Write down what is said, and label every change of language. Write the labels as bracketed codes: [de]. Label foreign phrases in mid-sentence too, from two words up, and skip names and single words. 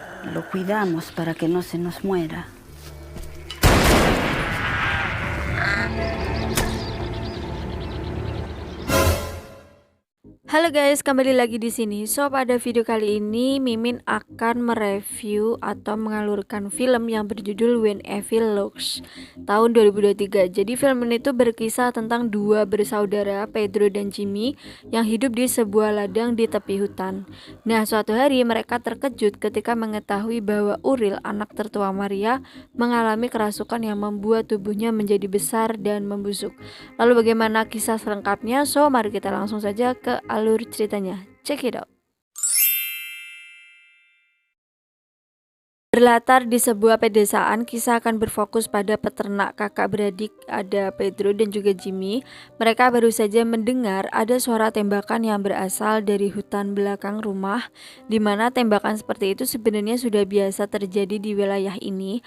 [es] lo cuidamos para que no se nos muera. [id] Halo guys, kembali lagi di sini. So, pada video kali ini Mimin akan mereview atau mengalurkan film yang berjudul When Evil Looks tahun 2023. Jadi film ini tuh berkisah tentang dua bersaudara, Pedro dan Jimmy, yang hidup di sebuah ladang di tepi hutan. Nah, suatu hari mereka terkejut ketika mengetahui bahwa Uril, anak tertua Maria, mengalami kerasukan yang membuat tubuhnya menjadi besar dan membusuk. Lalu bagaimana kisah selengkapnya? So, mari kita langsung saja ke alur ceritanya. [en] Check it out. [id] Berlatar di sebuah pedesaan, kisah akan berfokus pada peternak kakak beradik, ada Pedro dan juga Jimmy. Mereka baru saja mendengar ada suara tembakan yang berasal dari hutan belakang rumah, di mana tembakan seperti itu sebenarnya sudah biasa terjadi di wilayah ini.